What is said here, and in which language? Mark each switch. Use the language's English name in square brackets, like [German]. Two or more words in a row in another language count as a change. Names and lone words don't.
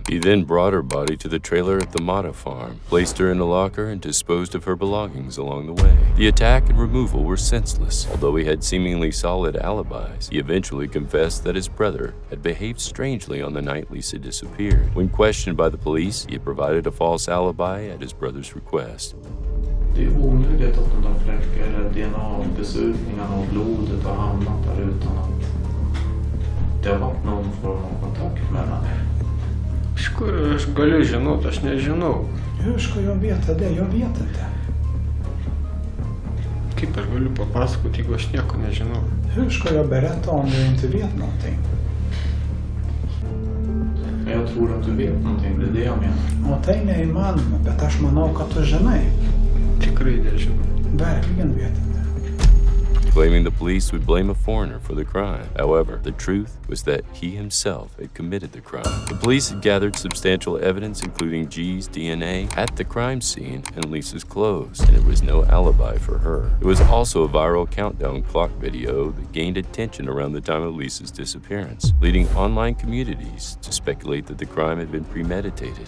[English] He then brought her body to the trailer at the Mata farm, placed her in a locker, and disposed of her belongings along the way. The attack and removal were senseless. Although he had seemingly solid alibis, he eventually confessed that his brother had behaved strangely on the night Lisa disappeared. When questioned by the police, he had provided a false alibi at his brother's request. [Swedish] Det är omöjligt att de där fläckar eller DNA-besudningarna och blodet har hamnat där utan att det har varit någon form av kontakt mellan er. [Lithuanian] Aš galiu žinot, aš nežinau. [Swedish] Hur ska jag veta det? Jag vet inte. [Lithuanian] Kaip aš galiu papasakoti, jeigu aš nieko nežinau? [Swedish] Hur ska jag berätta om jag inte vet någonting? Men jag tror att du vet någonting, det är det jag menar. [Lithuanian] O tai neįmanoma, bet aš manau, kad tu žinai. Tikrai nežinau. [Swedish] Verkligen vet inte. [English] Claiming the police would blame a foreigner for the crime. However, the truth was that he himself had committed the crime. The police had gathered substantial evidence, including G's DNA, at the crime scene and Lisa's clothes, and it was no alibi for her. There was also a viral countdown clock video that gained attention around the time of Lisa's disappearance, leading online communities to speculate that the crime had been premeditated.